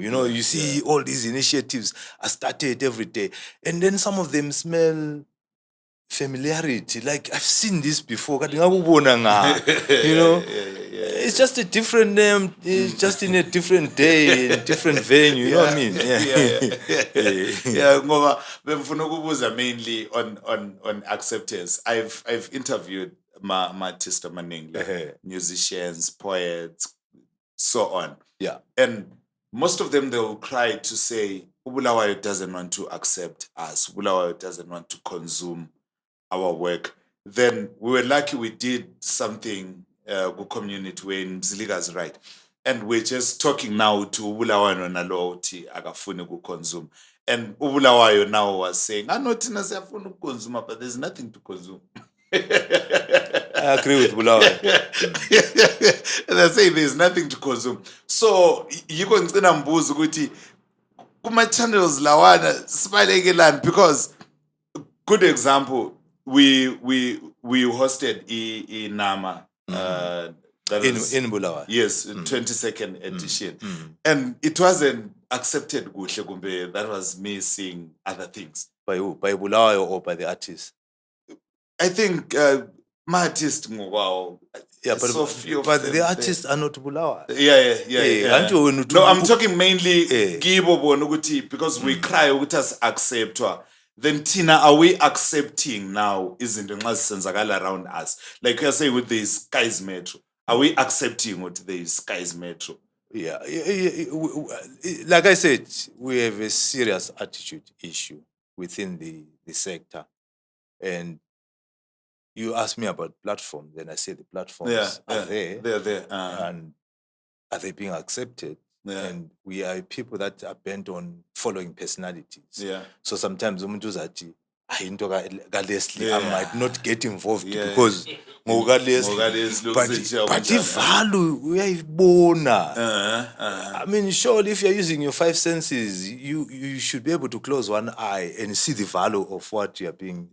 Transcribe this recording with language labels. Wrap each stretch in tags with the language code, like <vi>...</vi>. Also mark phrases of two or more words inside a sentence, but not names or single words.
<en>You know, you see all these initiatives are started every day. And then some of them smell familiarity. Like, I've seen this before. You know? It's just a different name. It's just in a different day, in a different venue. You know what I mean?</en> <nd>Ngoba bemfuna ukubuza</nd> <en>mainly on acceptance. I've interviewed</en> <nd>ma-artists amaningi,</nd> <en>musicians, poets, so on. And most of them, they will cry to say, Bulawayo doesn't want to accept us. Bulawayo doesn't want to consume our work. Then we were lucky we did something good community when Mziliga's right. And we're just talking now to Bulawayo</en> <nd>nalo uthi akafuni</nd> <en>consume. And Bulawayo now was saying, I know</en> <nd>Tina siyafuna</nd> <en>consume, but there's nothing to consume. I agree with Bulawayo. And they say there's nothing to consume. So you can</en> <nd>mbuzo ukuthi kuma channels lawana sibalekela,</nd> <en>because good example, we hosted Nama in Bulawayo. Yes, 22nd edition. And it wasn't accepted</en> <nd>kuhle kumbe.</nd> <en>That was me seeing other things. By who? By Bulawayo or by the artists? I think Ma-artist wow. Yeah, So few of but them the there. artists are not Bulawayo. Yeah. Aren't you when No, I'm talking mainly Eh.</en> <nd>kibo bona ukuthi</nd> <en>because we cry</en> <nd>ukuthi as-acceptwa.</nd> <en>Then Tina, are we accepting now</en> <nd>izinto nxa zisenzakala</nd> <en>around us? Like you say with the Skies Metro. Are we accepting what the Skies Metro? Yeah. Like I said, we have a serious attitude issue within the sector. And you asked me about platforms, and I say the platforms are there. They're there. And are they being accepted? Yeah. And we are people that are bent on following personalities. Yeah. So sometimes</en> <nd>umuntu uzathi, into Leslie, I</nd> <en>Yeah. might not get involved Yeah. because Leslie. Leslie But the value uyayibona. I mean, surely if you're using your five senses, you should be able to close one eye and see the value of what you're being</en>